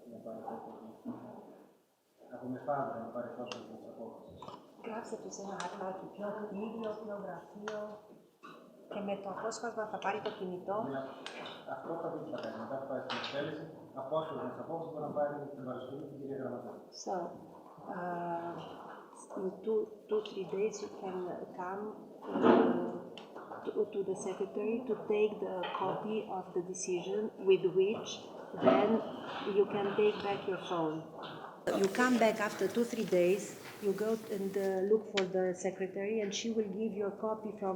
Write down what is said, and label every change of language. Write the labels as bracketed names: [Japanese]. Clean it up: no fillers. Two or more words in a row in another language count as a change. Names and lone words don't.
[Italian] come padre a fare cosa di questa cosa. [Greek] Γράψτε του ένα χαρτάκι, ποιο κτίριο, ποιο γραφείο και με το απόσπασμα θα πάρει το κινητό. Αυτό θα δείτε θα κάνει. Μετά θα πάει στην εκτέλεση, απόσπασμα της απόφασης μπορεί να πάρει την Παρασκευή την κυρία Γραμματέα. [English] So, in 2-3 days you can come to the secretary to take the copy of the decision with which then you can take back your phone. You come back after 2-3 days, you go and look for the secretary and she will give you a copy from